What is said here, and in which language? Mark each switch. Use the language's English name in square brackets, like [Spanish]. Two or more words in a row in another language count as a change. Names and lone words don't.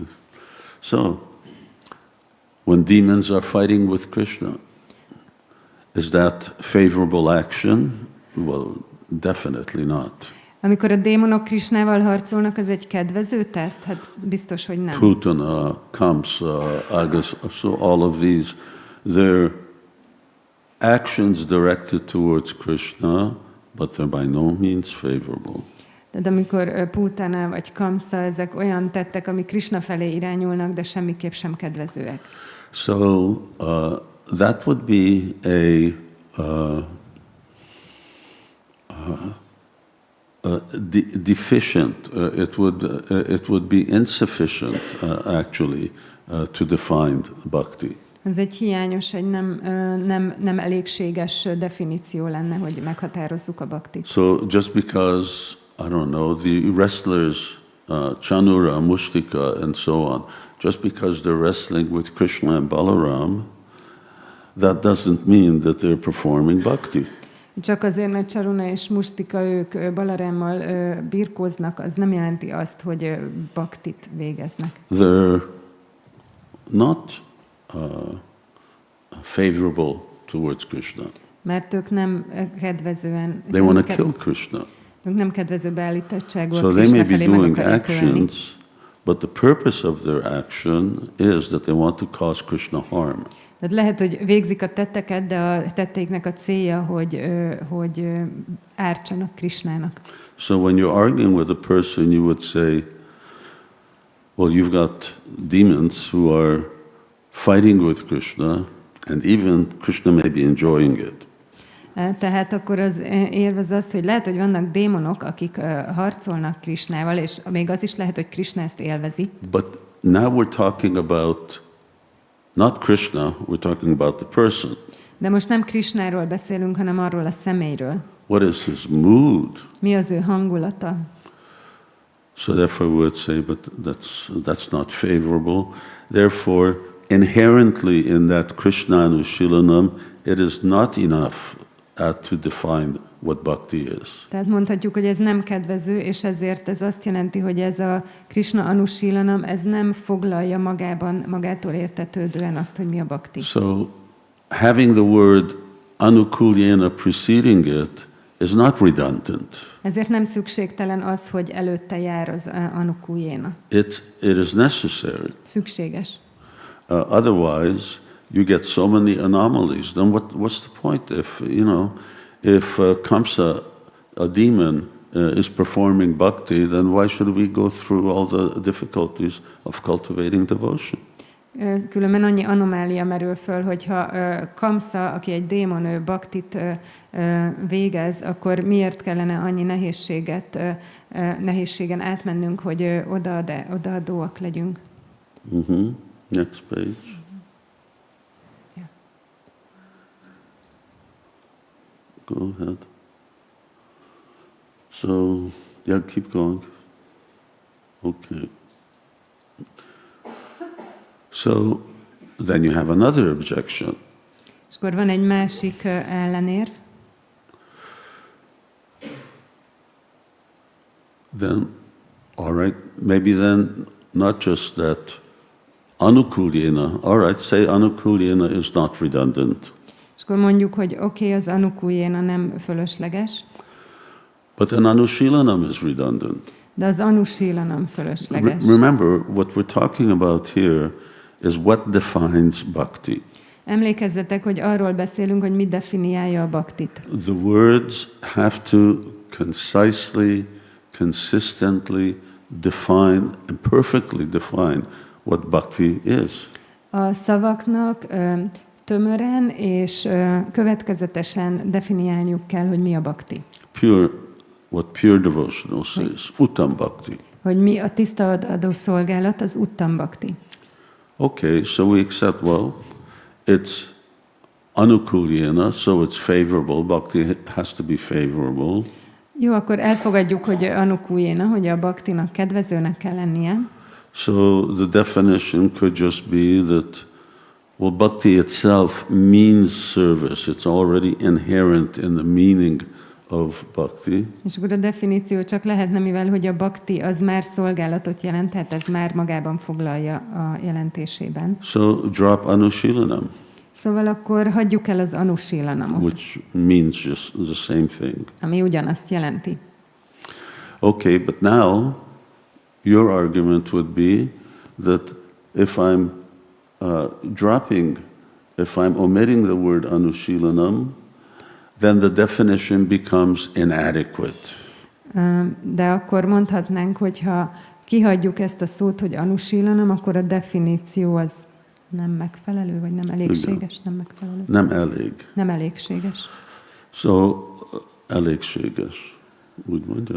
[English] So, when demons are fighting with Krishna, is that favorable action? Well, definitely not. [Hungarian] Amikor a démonok Krishnával harcolnak, az egy kedvező tett? Hát biztos, hogy nem. [English] Putana, Kamsa, Agas, so all of these, they're actions directed towards Krishna, but they're by no means favorable. [Hungarian] De amikor Putana vagy Kamsa, ezek olyan tettek, amik Krishna felé irányulnak, de semmiképp sem kedvezőek. [English] So that would be a deficient. It would be insufficient actually to define bhakti. [Hungarian] Ez egy hiányos, egy nem elégséges definíció lenne, hogy meghatározzuk a bhaktit. [English] So just because, I don't know, the wrestlers, Chanura, Mushtika, and so on, just because they're wrestling with Krishna and Balaram, that doesn't mean that they're performing bhakti. [Hungarian] Csak azért, mert Charuna és Mustika ők Balarámmal birkóznak, az nem jelenti azt, hogy bhaktit végeznek. [English] They're not favorable towards Krishna. [Hungarian] Mert ők nem kedvezően... [English] They want to kill Krishna. [Hungarian] Ők nem kedvező beállítottságúak [English] So they may Krishna be [Hungarian] felé, meg [English] doing [Hungarian] akarják ölni. [English] actions, but the purpose of their action is that they want to cause Krishna harm. [Hungarian] Tehát lehet, hogy végzik a tetteket, de a tetteiknek a célja, hogy ártsanak Krishnának. [English] So when you're arguing with a person, you would say, well, you've got demons who are fighting with Krishna, and even Krishna may be enjoying it. [Hungarian] Tehát akkor az érv az, hogy lehet, hogy vannak démonok, akik harcolnak Krishnával, és még az is lehet, hogy Krishna ezt élvezi. [English] But now we're talking about not Krishna, we're talking about the person. [Hungarian] De most nem Krishnáról beszélünk, hanem arról a személyről. [English] What is his mood? [Hungarian] Mi az ő hangulata? [English] So therefore we would say, but that's not favorable. Therefore, inherently in that Krishna Anushilanam, it is not enough to define what bhakti is. [Hungarian] Tehát mondhatjuk, hogy ez nem kedvező, és ezért ez azt jelenti, hogy ez a Krishna Anushilanam, ez nem foglalja magától értetődően azt, hogy mi a bhakti. [English] So, having the word anukulyena preceding it is not redundant. [Hungarian] Ezért nem szükségtelen az, hogy előtte jár az anukulyena. [English] It is necessary. [Hungarian] Szükséges. [English] Otherwise, you get so many anomalies. Then what's the point if Kamsa, a demon, is performing bhakti, then why should we go through all the difficulties of cultivating devotion? [Hungarian] Különben annyi anomália merül föl, hogyha Kamsa, aki egy démon, ő bhaktit végez, akkor miért kellene annyi nehézségen átmennünk, hogy odaadóak legyünk? [English] Next page. Yeah. Go ahead. So, keep going. Okay. So, then you have another objection. [Hungarian] És akkor van egy másik ellenérv. [English] Then, all right, maybe then not just that anukulyena, all right, say anukulyena is not redundant. [Hungarian] És akkor mondjuk, hogy oké, az anukulyena nem fölösleges. [English] But an anushilanam is redundant. [Hungarian] De az anusilanam fölösleges. [English] Remember, what we're talking about here is what defines bhakti. [Hungarian] Emlékezzetek, hogy arról beszélünk, hogy mi definiálja a bhaktit. [English] The words have to concisely, consistently define and perfectly define what bhakti is. [Hungarian] A szavaknak tömören és következetesen definiálniuk kell, hogy mi a bhakti. [English] What pure devotional says, Uttama-bhakti. [Hungarian] Hogy mi a tiszta adó szolgálat, az Uttama-bhakti. [English] Okay, so we accept, well, it's anukulyena, so it's favorable. Bhakti has to be favorable. [Hungarian] Jó, akkor elfogadjuk, hogy anukulyena, hogy a bhaktinak kedvezőnek kell lennie. [English] So the definition could just be that, well, bhakti itself means service. It's already inherent in the meaning of bhakti. [Hungarian] És akkor a definíció csak lehetne, mivel hogy a bhakti az már szolgálatot jelent, tehát ez már magában foglalja a jelentésében. [English] So drop anushilanam. [Hungarian] Szóval akkor hagyjuk el az anusilanamot. [English] Which means just the same thing. [Hungarian] Ami ugyanazt jelenti. [English] Okay, but now your argument would be that if I'm if I'm omitting the word anushilanam, then the definition becomes inadequate. [Hungarian] De akkor mondhatnánk, hogy ha kihagyjuk ezt a szót, hogy anusilanam, akkor a definíció az nem megfelelő, vagy nem elégséges, nem megfelelő. Nem elég. Nem elégséges. So, elégséges. Úgy mondja?